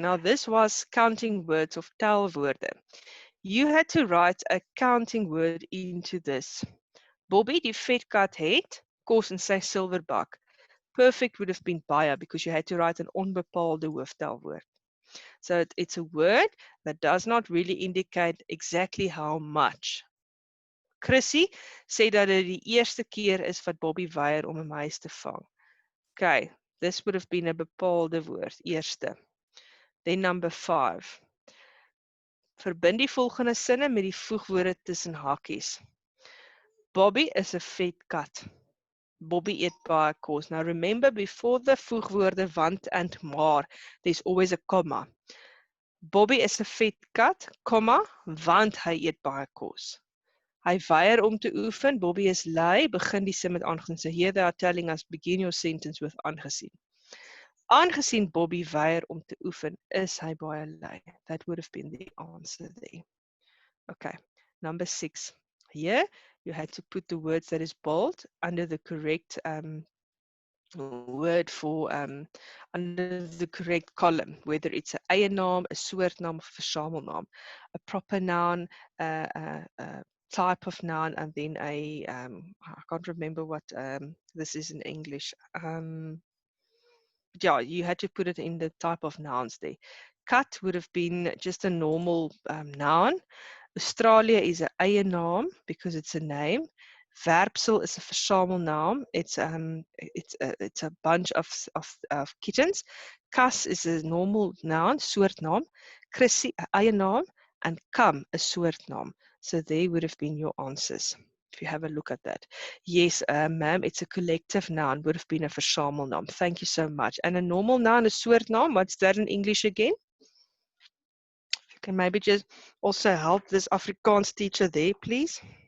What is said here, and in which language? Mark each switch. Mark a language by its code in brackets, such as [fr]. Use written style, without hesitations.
[en] Now this was counting words of telwoorde. You had to write a counting word into this. [af] Bobby, die vetkat het kos in sy silverbak. [en] Perfect would have been [af] baie [en] because you had to write an onbepaalde hooftelwoord. So it's a word that does not really indicate exactly how much. [af] Chrissy sê dat dit die eerste keer is wat Bobby weier om 'n muis te vang. [en] Okay, this would have been [af] 'n bepaalde woord, [en] eerste. Then number 5. [af] Verbind die volgende sinne met die voegwoorde tussen hakies. Bobby is 'n vet kat. Bobby eet baie kos. [en] Now remember, before the voegwoorde want and maar, there's always a comma. [af] Bobby is 'n vet kat, comma, want hy eet baie kos. Hy weier om te oefen. Bobby is lui. Begin die sin met aangesien. [en] So here they are telling us begin your sentence with aangesien. [af] Aangesien Bobby weier om te oefen, is hy baie lui. [en] That would have been the answer there. Okay, number 6. Here you had to put the words that is bold under the correct word for under the correct column, whether it's [af] 'n eienaam, 'n soortnaam of 'n versamelnaam, [en] a proper noun, a type of noun, and then I can't remember what this is in English. Yeah, you had to put it in the type of nouns there. Kat would have been just a normal noun. Australia is [af] 'n eienaam [en] because it's a name. Werpsel is 'n versamelnaam. It's a bunch of kittens. Kas is a normal noun, soortnaam. Chrissy [af] 'n eienaam, [en] and kam [af] 'n soortnaam. [en] So they would have been your answers. If you have a look at that. Yes, ma'am, it's a collective noun, would have been a versamelnaam. Thank you so much. And a normal noun, a soortnaam, what's that in English again? You can maybe just also help this Afrikaans teacher there, please.